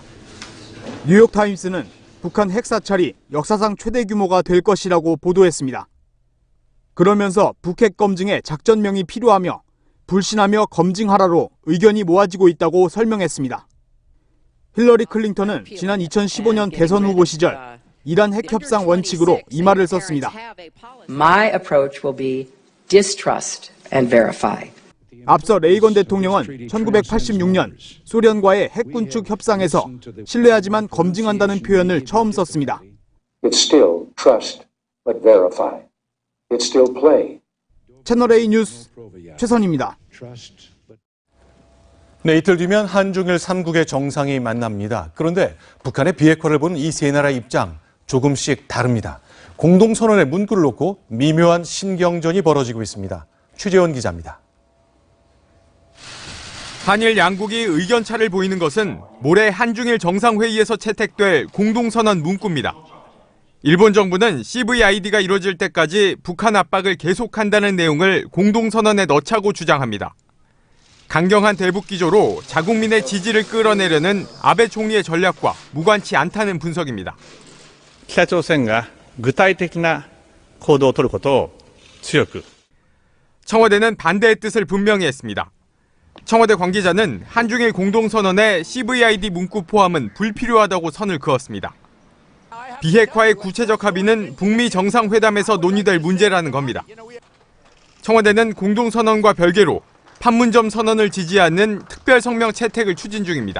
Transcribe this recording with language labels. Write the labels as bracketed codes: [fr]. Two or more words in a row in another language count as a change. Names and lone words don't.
[ko] 뉴욕타임스는 북한 핵사찰이 역사상 최대 규모가 될 것이라고 보도했습니다. 그러면서 북핵 검증에 작전명이 필요하며 불신하며 검증하라로 의견이 모아지고 있다고 설명했습니다. 힐러리 클린턴은 지난 2015년 대선 후보 시절 이란 핵협상 원칙으로 이 말을 썼습니다. [en] My approach will be distrust and verify. [ko] 앞서 레이건 대통령은 1986년 소련과의 핵군축 협상에서 신뢰하지만 검증한다는 표현을 처음 썼습니다. [en] It's still trust, but verify. It's still play. [ko] 채널A 뉴스 최선입니다. 네, 이틀 뒤면 한중일 3국의 정상이 만납니다. 그런데 북한의 비핵화를 보는 이 세 나라 입장 조금씩 다릅니다. 공동선언의 문구를 놓고 미묘한 신경전이 벌어지고 있습니다. 최재원 기자입니다. 한일 양국이 의견차를 보이는 것은 모레 한중일 정상회의에서 채택될 공동선언 문구입니다. 일본 정부는 CVID가 이루어질 때까지 북한 압박을 계속한다는 내용을 공동선언에 넣자고 주장합니다. 강경한 대북 기조로 자국민의 지지를 끌어내려는 아베 총리의 전략과 무관치 않다는 분석입니다. [ja] 北朝鮮が具体的な行動を取ることを強く [ko] 청와대는 반대의 뜻을 분명히 했습니다. 청와대 관계자는 한중일 공동선언에 CVID 문구 포함은 불필요하다고 선을 그었습니다. 비핵화의 구체적 합의는 북미 정상회담에서 논의될 문제라는 겁니다. 청와대는 공동선언과 별개로 판문점 선언을 지지하는 특별 성명 채택을 추진 중입니다.